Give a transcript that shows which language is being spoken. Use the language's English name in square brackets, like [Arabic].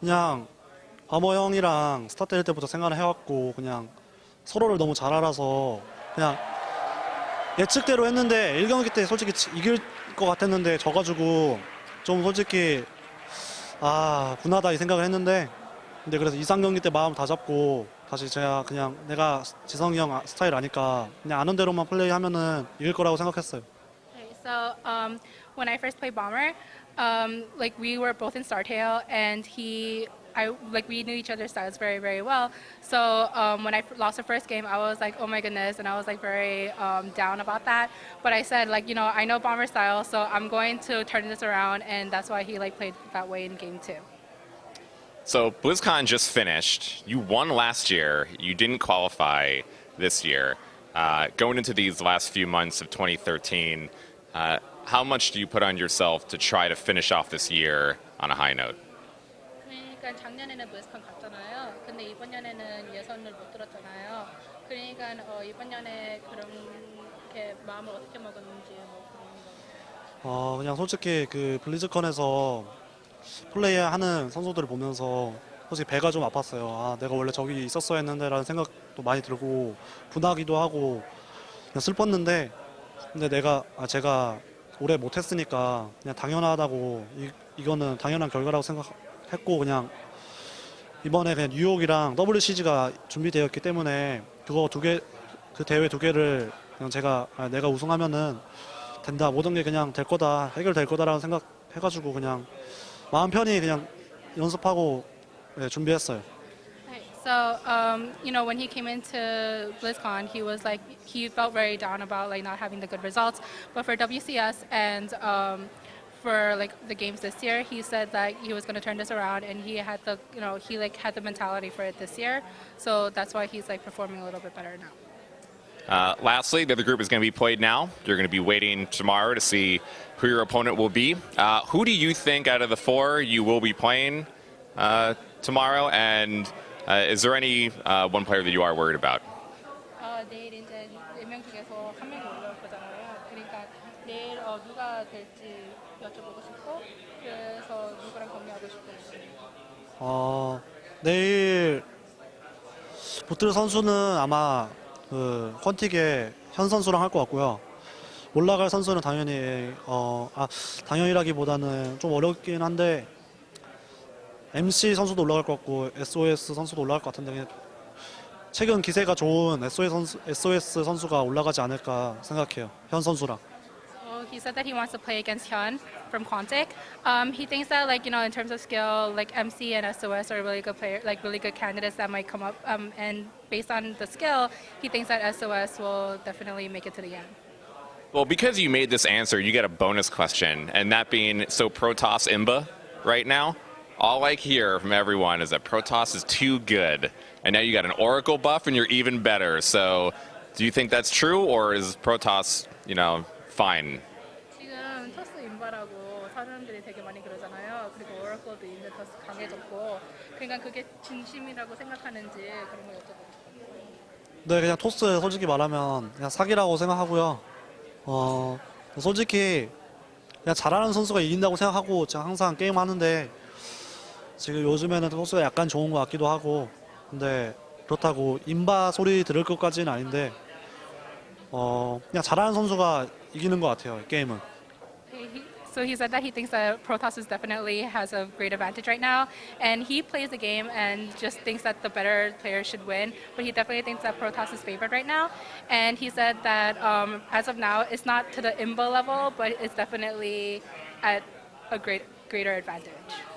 [Korean] 그냥 범어 형이랑 스타 때릴 때부터 생각을 해왔고, 그냥 서로를 너무 잘 알아서 그냥 예측대로 했는데 1경기 때 솔직히 이길 것 같았는데 져가지고 좀 솔직히 분하다 이 생각을 했는데, 근데 그래서 2, 3경기 때 마음 다 잡고 다시 제가 그냥 내가 지성이 형 스타일 아니까 그냥 아는 대로만 플레이하면은 이길 거라고 생각했어요. [English] Okay, so when I first played Bomber, like we were both in Startail, and we knew each other's styles very well. So when I lost the first game, I was like, oh my goodness, and I was like very down about that. But I said, like, I know Bomber style, so I'm going to turn this around, and that's why he played that way in game 2. So BlizzCon just finished. You won last year. You didn't qualify this year. Going into these last few months of 2013, how much do you put on yourself to try to finish off this year on a high note? [Korean] 그러니까 작년에는 BlizzCon 갔잖아요. 근데 이번 년에는 예선을 못 들었잖아요. 그러니까 이번 년에 그렇게 마음을 어떻게 먹었는지 그런 거. 그냥 솔직히 그 블리즈컨에서 플레이하는 선수들을 보면서 솔직히 배가 좀 아팠어요. 내가 원래 저기 있었어야 했는데 라는 생각도 많이 들고 분하기도 하고 그냥 슬펐는데, 근데 제가 오래 못했으니까 그냥 당연하다고 이거는 당연한 결과라고 생각했고, 그냥 이번에 그냥 뉴욕이랑 WCG가 준비되었기 때문에 그 대회 두 개를 그냥 내가 우승하면은 된다, 모든 게 그냥 될 거다, 해결될 거다라는 생각해가지고 그냥 마음 편히 그냥 연습하고 준비했어요. [English] So, when he came into BlizzCon, he felt very down about not having the good results. But for WCS and for the games this year, he said that he was going to turn this around, and he had had the mentality for it this year. So that's why he's performing a little bit better now. Lastly, the other group is going to be played now. You're going to be waiting tomorrow to see who your opponent will be. Who do you think out of the four you will be playing tomorrow? And is there any one player that you are worried about? [Korean] 내일 이제 4명 중에서 한 명이 올라올 거잖아요. 그러니까 내일 누가 될지 여쭤보고 싶고, 그래서 누구랑 경기하고 싶고. 내일 보틀 선수는 아마 그 퀀틱의 현 선수랑 할 것 같고요. 올라갈 선수는 당연히라기보다는 좀 어렵긴 한데 MC 선수도 올라갈 것 같고 SOS 선수도 올라갈 것 같은데 최근 기세가 좋은 SOS 선수가 올라가지 않을까 생각해요. 현 선수랑. [English] So he said that he wants to play against Hyun from Quantic. He thinks that in terms of skill, like MC and SOS are really good player, like really good candidates that might come up. And based on the skill, he thinks that SOS will definitely make it to the end. Well, because you made this answer, you get a bonus question, and that being, so Protoss Imba right now, all I hear from everyone is that Protoss is too good, and now you got an Oracle buff and you're even better. So do you think that's true, or is Protoss, fine? [Korean] 지금 토스 인바라고 사람들이 되게 많이 그러잖아요. 그리고 오라클도 이제 토스 강해졌고, 그러니까 그게 진심이라고 생각하는지 그런 거 여쭤보고 싶어요. 네, 그냥 토스 솔직히 말하면 그냥 사기라고 생각하고요. 솔직히 그냥 잘하는 선수가 이긴다고 생각하고 제가 항상 게임 하는데 지금 요즘에는 토스가 약간 좋은 것 같기도 하고 근데 그렇다고 인바 소리 들을 것까지는 아닌데 그냥 잘하는 선수가 이기는 것 같아요, 게임은. [English] So he said that he thinks that Protoss is definitely has a great advantage right now, and he plays the game and just thinks that the better player should win. But he definitely thinks that Protoss is favored right now, and he said that as of now, it's not to the Imba level, but it's definitely at a greater advantage.